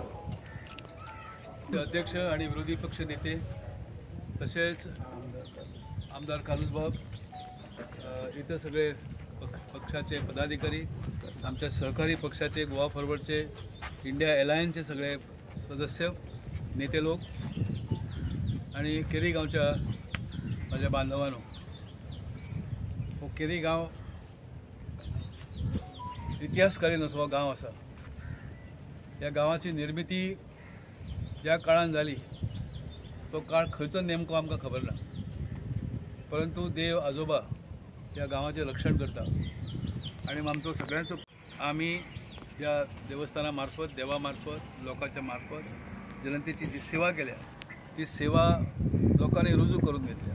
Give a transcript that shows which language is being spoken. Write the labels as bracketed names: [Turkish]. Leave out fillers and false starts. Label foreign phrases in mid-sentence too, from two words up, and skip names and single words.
[Marathi] अध्यक्ष आणि विरोधी पक्ष नेते तसेच आमदार कालूसबाब इतर सगळे पक्षाचे पदाधिकारी आमच्या सहकारी पक्षाचे गोवा फॉरवर्डचे इंडिया अलायन्सचे सगळे सदस्य नेते लोक आणि केरी गांवच्या माझ्या बांधवांनो हो [Konkani] केरी गांव इतिहासकालीन असो गांव आसा। ह्या गांवाची निर्मिती ज्या काळान जाली तो काळ खंयचो नेमको आमकां खबर ना, परंतु देव आजोबा ह्या गांवाचें रक्षण करता आणि आमचो सगळ्यांचो आमी ह्या देवस्थाना मार्फत देवा मार्फत लोकांच्या मार्फत जनतेची जी सेवा केल्या ती सेवा लोकांनी रुजू करून घेतल्या।